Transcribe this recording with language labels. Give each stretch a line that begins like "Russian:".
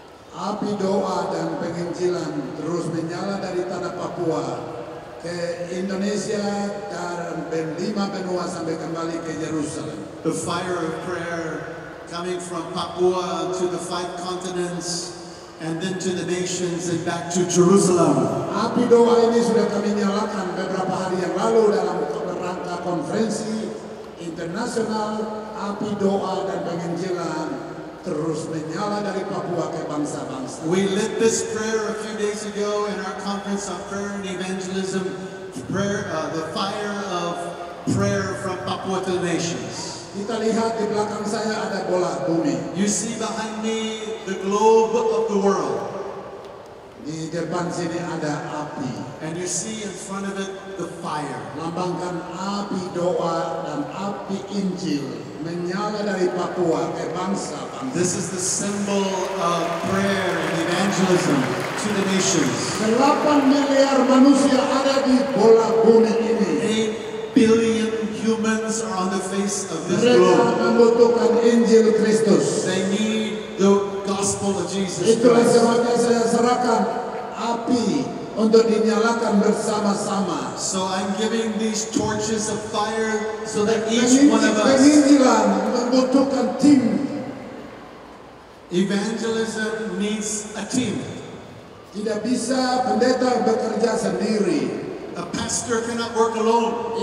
Indonesian: Api doa dan penginjilan terus menyala dari tanah Papua ke Indonesia dan lima benua sampai kembali ke Yerusalem.
English: The fire of prayer coming from Papua to the 5 continents and then to the nations and back to Jerusalem.
Indonesian: Api doa ini sudah kami nyalakan beberapa hari yang lalu dalam rangka konferensi internasional api doa dan penginjilan terus menyala dari Papua ke bangsa-bangsa.
English: We lit this prayer a few days ago in our conference on prayer and evangelism, the fire of prayer from Papua to the nations.
Indonesian: Kita lihat di belakang saya ada bola bumi.
English: You see behind me the globe of the world.
Indonesian: Di depan sini ada api.
English: And you see in front of it the fire.
Indonesian: Lambangkan api doa dan api Injil menyala dari Papua ke bangsa-bangsa.
English: This is the symbol of prayer and evangelism to the nations.
Indonesian: 8 miliar manusia ada di bola bumi ini.
English: 8 billion humans are on the face of this
Indonesian: Mereka
English: globe.
Indonesian: membutuhkan Injil Kristus.
English: They need the gospel of Jesus
Indonesian: Itulah
English: Christ.
Indonesian: sebabnya saya serahkan api untuk dinyalakan bersama-sama.
English: So I'm giving these torches of fire so that each one of us.
Indonesian: Penginjilan membutuhkan tim.
English: Evangelism needs a team.
Indonesian: Tidak bisa pendeta bekerja sendiri.
English: A pastor cannot work alone.